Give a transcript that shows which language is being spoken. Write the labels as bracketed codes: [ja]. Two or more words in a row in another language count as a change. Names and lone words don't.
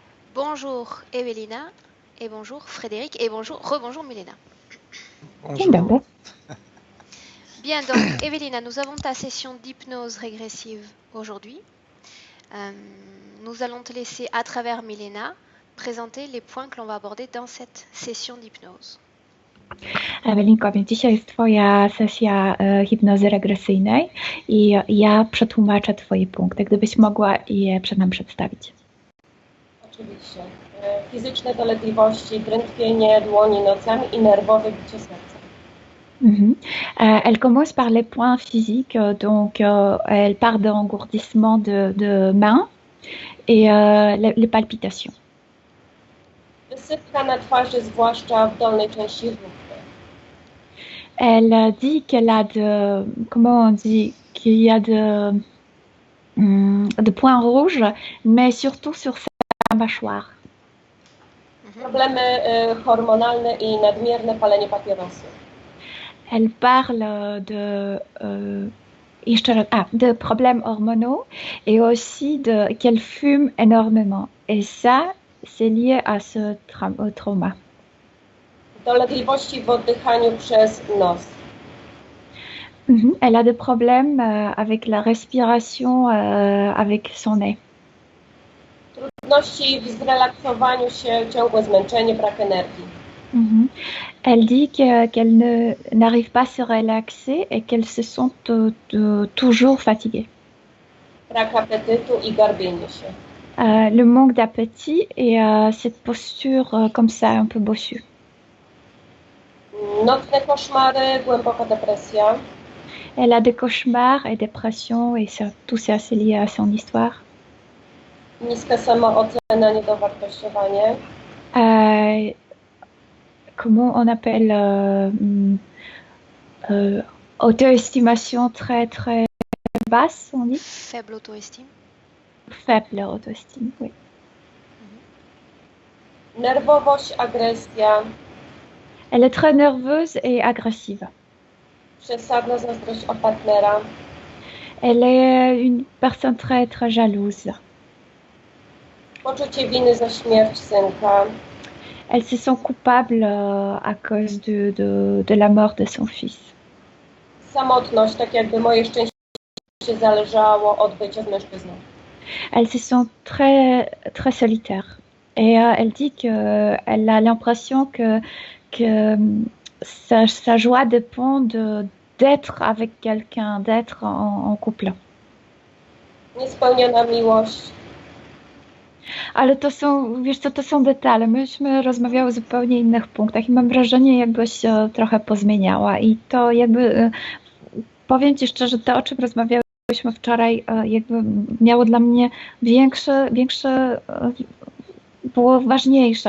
[fr] Bonjour Evelina, et bonjour Frédéric, et rebonjour Milena. [pl] Dzień [fr] Bonjour. [pl] dobry. [fr] Bien, donc Evelina, nous avons ta session d'hypnose régressive aujourd'hui. Nous allons te laisser, à travers Milena, présenter les points que l'on va aborder dans cette session d'hypnose. [pl] Ewelinko, więc dzisiaj jest Twoja sesja hipnozy regresyjnej i ja przetłumaczę Twoje punkty, gdybyś mogła je przed nam przedstawić. Oczywiście. Fizyczne dolegliwości, drętwienie dłoni nocami i nerwowe bicie serca. [fr] Elle commence par les points physiques, donc elle part d'engourdissement de mains et les palpitations. [pl] Wysypka na twarzy, zwłaszcza w dolnej części różdżki. [fr] Elle dit qu'elle a comment on dit, qu'il y a de points rouges, mais surtout sur sa mâchoire. [pl] Problemy hormonalne i nadmierne palenie papierosów. [fr] Elle parle de problèmes hormonaux et aussi qu'elle fume énormément. Et ça, c'est lié à ce trauma. [pl] Dolegliwości w oddychaniu przez nos. [fr] Elle a des problèmes avec la respiration avec son nez. [pl] Trudności w zrelaksowaniu się, ciągłe zmęczenie, brak energii. [fr] Elle dit qu'elle n'arrive pas à se relaxer et qu'elle se sent toujours fatiguée. [pl] Brak apetytu i garbienie się. [fr] Le manque d'appétit et cette posture comme ça un peu bossue. [pl] Nocne koszmary, głęboka depresja. [fr] Elle a des cauchemars et dépressions et tout ça c'est lié à son histoire. [pl] Niska samoocena, niedowartościowanie. [fr] Comment on appelle auto-estimation très très basse, on dit? Faible auto-estime. Faible auto-estime, oui. [pl] Nerwowość, agresja. [fr] Elle est très nerveuse et agressive. [pl] Przesadna zazdrość o partnera. [fr] Elle est une personne très très jalouse. [pl] Poczucie winy za śmierć synka. [fr] Elle se sent coupable à cause de la mort de son fils. [pl] Samotność, tak jakby moje szczęście zależało od bycia z mężczyzną. [fr] Elle se sent très très solitaire. Et elle dit qu'elle a l'impression que sa joie dépend d'être avec quelqu'un, d'être en couple. [pl] Niespełniona miłość. Ale to są, wiesz co, to są detale. Myśmy rozmawiały o zupełnie innych punktach i mam wrażenie, jakbyś się trochę pozmieniała. I to jakby, powiem Ci szczerze, to o czym rozmawiałyśmy wczoraj, jakby miało dla mnie większe, było ważniejsze.